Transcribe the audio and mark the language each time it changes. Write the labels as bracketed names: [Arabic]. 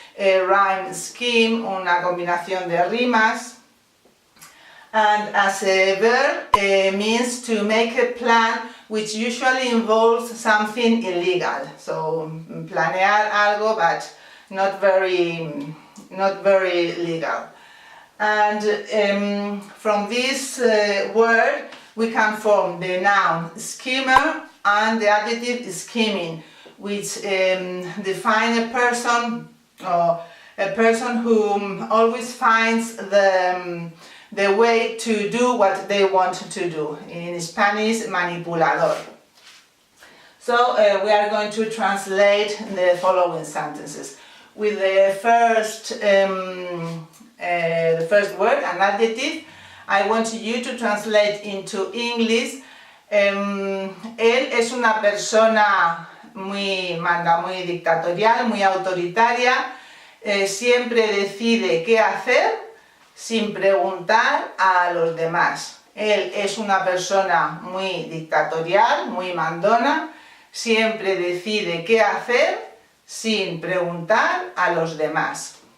[English] A rhyme scheme, [Spanish] una combinación de rimas. [English] And as a verb, means to make a plan which usually involves something illegal. So [Spanish] planear algo, [English] but not very legal. And from this word we can form the noun schemer and the adjective scheming, which define a person, or a person who always finds the way to do what they want to do. In Spanish, manipulador. So we are going to translate the following sentences. With the first word, an adjective, I want you to translate into English. [Spanish] Él es una persona muy dictatorial, muy autoritaria, siempre decide qué hacer sin preguntar a los demás. Él es una persona muy dictatorial, muy mandona, siempre decide qué hacer sin preguntar a los demás.